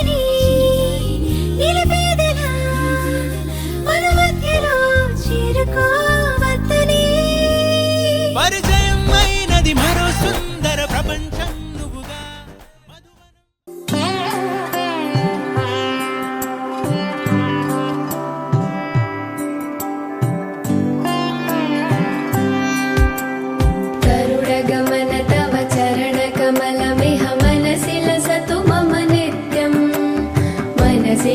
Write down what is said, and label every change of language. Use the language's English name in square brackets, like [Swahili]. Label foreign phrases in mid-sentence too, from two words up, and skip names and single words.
[Telugu] చిరుగాలిని నిలిపేదెలా చేరుకోవద్దని పరిచయం అయినది మరో సుందర ప్రపంచం నువ్వుగా [Sanskrit] गरुडगमन तव चरणकमलमिह मनसि लसतु मम नित्यं मनसि